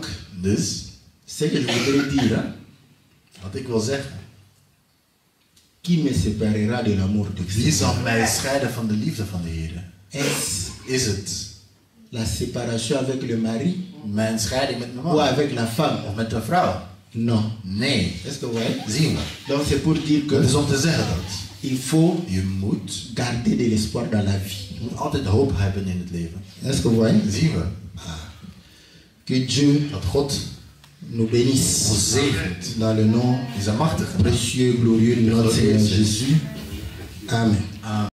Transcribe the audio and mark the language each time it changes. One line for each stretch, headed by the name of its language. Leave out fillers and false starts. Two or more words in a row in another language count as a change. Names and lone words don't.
Dutch: Dus,
French: ce que je voudrais dire, hein,
Dutch: wat ik wil zeggen.
French: qui me séparera de l'amour de
Dutch: Wie
French: Christ?
Dutch: zal mij scheiden van de liefde van de Heer?
French: Est-ce
Dutch: Is het
French: la séparation avec le mari
Dutch: mijn scheiding met mijn
French: ou
Dutch: man?
French: avec la femme?
Dutch: Of met de vrouw?
French: Non.
Dutch: Nee.
French: Est-ce que vous voyez?
Dutch: Zien we.
French: Donc c'est pour dire que
Dutch: Dat is om te zeggen dat
French: il faut
Dutch: je moet
French: garder de l'espoir dans la vie.
Dutch: Je moet altijd hoop hebben in het leven.
French: Est-ce que vous voyez?
Dutch: Zien we.
French: Que Dieu
Dutch: Dat God
French: nous bénisse
Dutch: ons zegent.
French: dans le nom
Dutch: In zijn machtige naam.
French: précieux, glorieux de notre Seigneur Glorieux Jésus. Amen.
Dutch: Amen.